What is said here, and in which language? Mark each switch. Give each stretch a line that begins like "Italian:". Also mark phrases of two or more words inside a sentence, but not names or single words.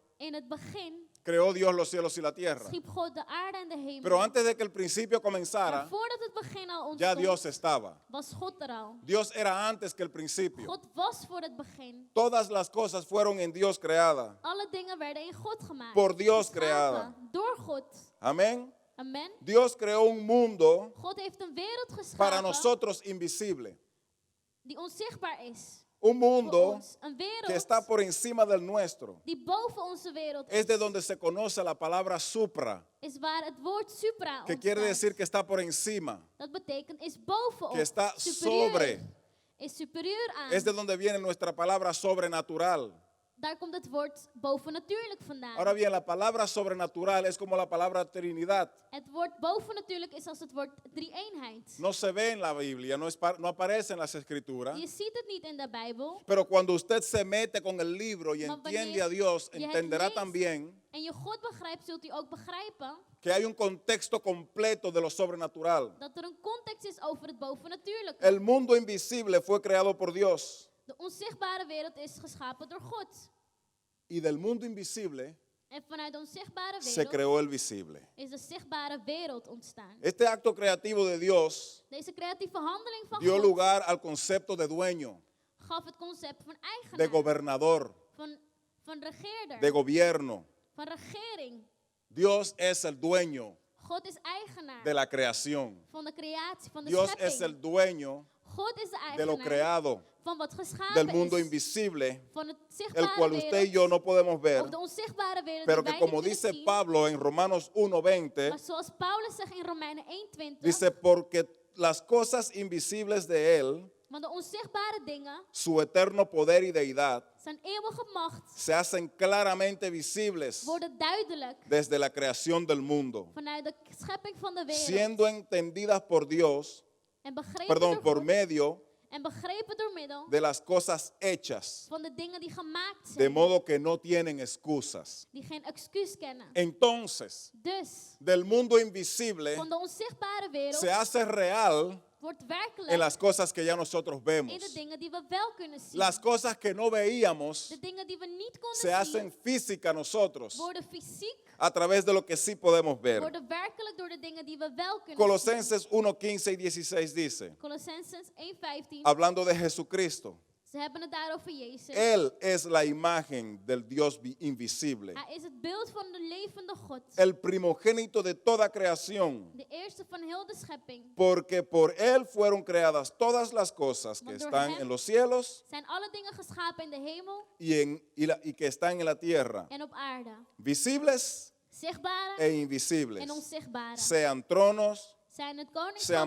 Dutch: In het begin
Spanish: creó Dios los cielos y la tierra.
Dutch: schiep God de aarde en de hemel.
Spanish: Pero antes de que el principio
Dutch: Maar
Spanish: comenzara,
Dutch: voordat het begin al
Spanish: ya
Dutch: ontstond,
Spanish: Dios estaba.
Dutch: was God er al.
Spanish: Dios era antes que el principio.
Dutch: God was voor het begin.
Spanish: Todas las cosas fueron en Dios creadas.
Dutch: Alle dingen werden in God gemaakt.
Spanish: Por Dios
Dutch: Geschapen
Spanish: creada.
Dutch: Door God.
Spanish: Amén.
Dutch: Amen.
Spanish: Dios creó un mundo
Dutch: God heeft een wereld
Spanish: para
Dutch: geschapen
Spanish: nosotros invisible.
Dutch: die onzichtbaar is.
Spanish: Un
Dutch: Voor
Spanish: mundo
Dutch: ons. Een wereld
Spanish: que está por encima del nuestro.
Dutch: die boven onze wereld
Spanish: Es
Dutch: is.
Spanish: de donde se conoce la palabra supra,
Dutch: Is waar het woord supra
Spanish: que quiere
Dutch: ontstaat.
Spanish: decir que está por encima.
Dutch: Dat betekent is bovenop.
Spanish: Que está
Dutch: superieur.
Spanish: sobre.
Dutch: Is superieur aan.
Spanish: Es de donde viene nuestra palabra sobrenatural.
Dutch: Daar komt het woord bovennatuurlijk vandaan.
Spanish: Ahora bien, la palabra sobrenatural es como la palabra Trinidad.
Dutch: Het woord bovennatuurlijk is als het woord drie-eenheid.
Spanish: No se ve en la Biblia, no aparece en las escrituras.
Dutch: Je ziet het niet in de Bijbel.
Spanish: Pero cuando usted se mete con el libro y
Dutch: Maar
Spanish: entiende
Dutch: wanneer
Spanish: a Dios,
Dutch: je het
Spanish: entenderá
Dutch: leest
Spanish: también
Dutch: En je God begrijpt, zult u ook begrijpen
Spanish: que hay un contexto completo de lo sobrenatural.
Dutch: dat er een context is over het bovennatuurlijke.
Spanish: El mundo invisible fue creado por Dios
Dutch: De onzichtbare wereld is geschapen door God.
Spanish: y del mundo invisible
Dutch: En vanuit de onzichtbare
Spanish: se
Dutch: wereld
Spanish: creó el visible.
Dutch: is de zichtbare wereld ontstaan.
Spanish: Este acto creativo de Dios
Dutch: Deze creatieve handeling van
Spanish: dio
Dutch: God
Spanish: lugar al concepto de dueño,
Dutch: gaf het concept van
Spanish: de
Dutch: eigenaar,
Spanish: gobernador,
Dutch: van regeerder,
Spanish: de gobierno.
Dutch: van regering.
Spanish: Dios es el dueño
Dutch: God is eigenaar
Spanish: de la creación.
Dutch: van de creatie, van de
Spanish: Dios
Dutch: schepping.
Spanish: es el dueño
Dutch: God is de
Spanish: de lo
Dutch: eigenaar
Spanish: creado,
Dutch: van wat geschapen
Spanish: del mundo
Dutch: is,
Spanish: invisible,
Dutch: van het
Spanish: el
Dutch: zichtbare
Spanish: cual usted y
Dutch: wereld,
Spanish: yo no podemos ver,
Dutch: of de onzichtbare wereld
Spanish: pero
Dutch: die
Spanish: que
Dutch: wij
Spanish: como
Dutch: niet
Spanish: dice
Dutch: kunnen zien.
Spanish: Pablo en Romanos 1:20,
Dutch: Maar zoals Paulus zegt in Romeinen 1:20,
Spanish: dice, porque las cosas invisibles de Él,
Dutch: Want de onzichtbare dingen,
Spanish: su eterno poder y deidad,
Dutch: zijn eeuwige macht,
Spanish: se hacen claramente visibles
Dutch: worden duidelijk
Spanish: desde la creación del mundo,
Dutch: vanuit de schepping van de wereld.
Spanish: siendo entendidas por Dios,
Dutch: En begrepen,
Spanish: perdón, por
Dutch: door,
Spanish: medio
Dutch: en begrepen door middel
Spanish: de las cosas hechas,
Dutch: van de dingen die gemaakt
Spanish: de
Dutch: zijn.
Spanish: modo que no tienen excusas.
Dutch: Die geen excuus kennen.
Spanish: Entonces,
Dutch: Dus,
Spanish: del mundo invisible
Dutch: van de onzichtbare wereld
Spanish: se hace real
Dutch: wordt werkelijk
Spanish: en las cosas que ya nosotros
Dutch: in
Spanish: vemos.
Dutch: de dingen die we wel kunnen zien.
Spanish: Las cosas que no veíamos
Dutch: De dingen die we niet konden
Spanish: se hacen
Dutch: zien,
Spanish: física a nosotros
Dutch: worden fysiek,
Spanish: a través de lo que sí podemos ver.
Dutch: worden werkelijk door de dingen die we wel kunnen
Spanish: Colosenses 1:15 y 16 dice,
Dutch: zien. Colossenses 1:15.
Spanish: hablando de Jesucristo,
Dutch: Ze hebben het daar over Jezus.
Spanish: Él es la imagen del Dios invisible,
Dutch: Hij is het beeld van de levende God.
Spanish: el primogénito de toda creación,
Dutch: De eerste van heel de schepping.
Spanish: porque por Él fueron creadas todas las cosas que
Dutch: Want door
Spanish: están
Dutch: hem
Spanish: en los cielos
Dutch: Zijn alle dingen geschapen in de hemel
Spanish: y que están en la tierra,
Dutch: en op aarde.
Spanish: visibles
Dutch: Zichtbare
Spanish: e invisibles,
Dutch: en onzichtbare.
Spanish: sean tronos,
Dutch: Zijn het
Spanish: sean
Dutch: koningschappen,